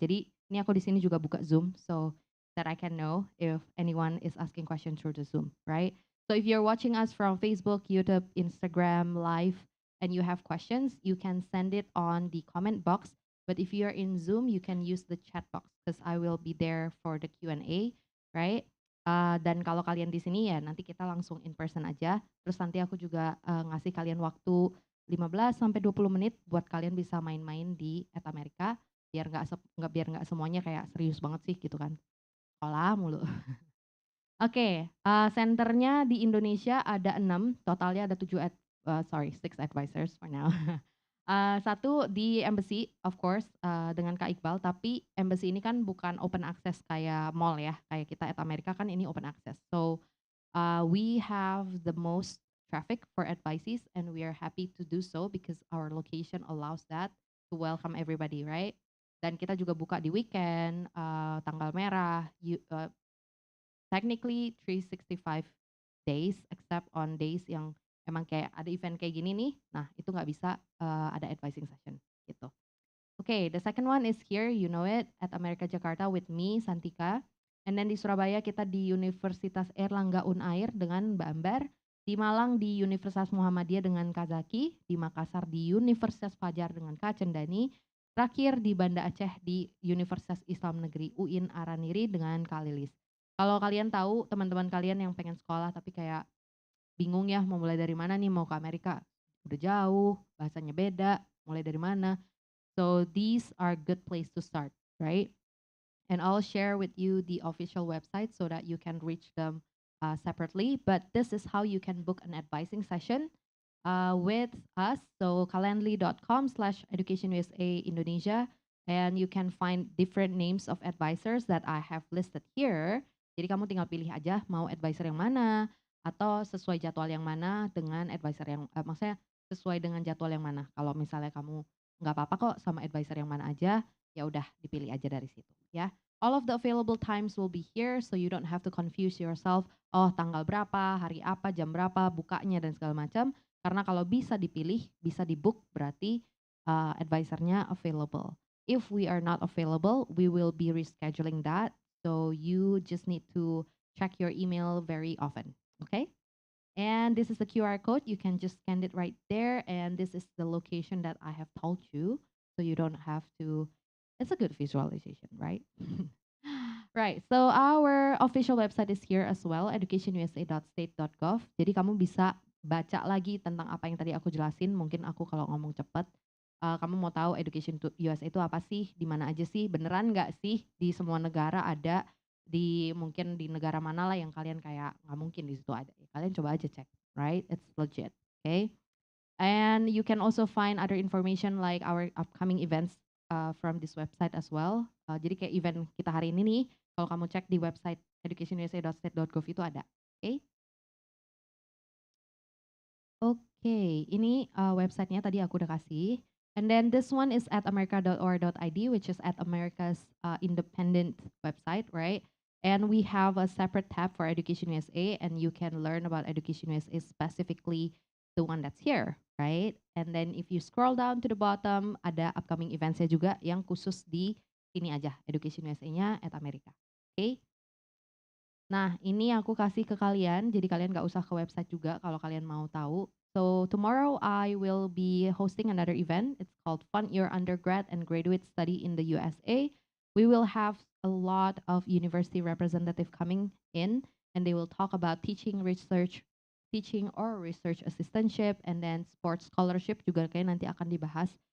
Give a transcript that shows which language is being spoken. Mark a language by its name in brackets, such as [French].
[Indonesian] Jadi ini aku di sini juga buka Zoom, [English] so that I can know if anyone is asking questions through the Zoom, right? So if you're watching us from Facebook, YouTube, Instagram, Live, and you have questions, you can send it on the comment box. But if you're in Zoom, you can use the chat box because I will be there for the Q&A, right? [Indonesian] Dan kalau kalian di sini ya nanti kita langsung [English] in person [Indonesian] aja. Terus nanti aku juga ngasih kalian waktu 15 sampai 20 menit buat kalian bisa main-main di Amerika biar nggak semuanya kayak serius banget sih gitu kan. Sekolah mulu. Oke, senternya di Indonesia ada 6, totalnya ada 6 advisors [English] for now. [Indonesian] Satu di Embassy, [English] of course, [Indonesian] dengan Kak Iqbal, tapi Embassy ini kan bukan open access kayak mall ya, kayak kita at Amerika kan ini open access. [English] So, we have the most traffic for advices and we are happy to do so because our location allows that to welcome everybody, right? [Indonesian] Dan kita juga buka di weekend, tanggal merah, [English] technically 365 days except on days [Indonesian] yang emang kayak ada event kayak gini nih, nah itu nggak bisa ada advising session gitu. [English] Okay, the second one is here, you know it, at America Jakarta with me, Santika. And then [Indonesian] di Surabaya kita di Universitas Erlangga Unair dengan Mbak Ambar, di Malang di Universitas Muhammadiyah dengan Kak Zaki, di Makassar di Universitas Fajar dengan Kak Cendani, terakhir di Banda Aceh di Universitas Islam Negeri UIN Araniri dengan Kak Lilis. Kalau kalian tahu teman-teman kalian yang pengen sekolah tapi kayak bingung ya mau mulai dari mana nih, mau ke Amerika udah jauh, bahasanya beda, mulai dari mana. [English] So these are good place to start, right? And I'll share with you the official website so that you can reach them separately. But this is how you can book an advising session with us. So calendly.com/educationusa Indonesia. And you can find different names of advisors that I have listed here. [Indonesian] Jadi kamu tinggal pilih aja mau advisor yang mana atau sesuai jadwal yang mana dengan advisor yang maksudnya sesuai dengan jadwal yang mana. Kalau misalnya kamu nggak apa-apa kok sama advisor yang mana aja, ya udah dipilih aja dari situ ya. [English] All of the available times will be here so you don't have to confuse yourself. [Indonesian] Oh, tanggal berapa, hari apa, jam berapa, bukanya dan segala macam. Karena kalau bisa dipilih, bisa dibook berarti advisornya available. [English] If we are not available, we will be rescheduling that. So you just need to check your email very often, okay? And this is the QR code. You can just scan it right there. And this is the location that I have told you. So you don't have to, it's a good visualization, right? Right, so our official website is here as well, educationusa.state.gov. [Indonesian] Jadi kamu bisa baca lagi tentang apa yang tadi aku jelasin. Mungkin aku kalau ngomong cepat, kamu mau tahu Education USA itu apa sih, di mana aja sih, beneran nggak sih di semua negara ada, di mungkin di negara mana lah yang kalian kayak nggak mungkin di situ ada. Kalian coba aja cek, [English] right? It's legit, okay? And you can also find other information like our upcoming events from this website as well. [Indonesian] Jadi kayak event kita hari ini nih, kalau kamu cek di website educationusa.state.gov itu ada. Oke, Oke, ini websitenya tadi aku udah kasih. [English] And then this one is at america.or.id, which is at America's independent website, right? And we have a separate tab for Education USA, and you can learn about Education USA, specifically the one that's here, right? And then if you scroll down to the bottom, [Indonesian] ada upcoming events-nya juga yang khusus di sini aja, Education USA-nya at America. Oke? Nah, ini aku kasih ke kalian, jadi kalian nggak usah ke website juga kalau kalian mau tahu. [English] So tomorrow I will be hosting another event. It's called Fund Your Undergrad and Graduate Study in the USA. We will have a lot of university representative coming in, and they will talk about teaching, research, teaching or research assistantship, and then sports scholarship [Indonesian] juga kayak nanti akan dibahas.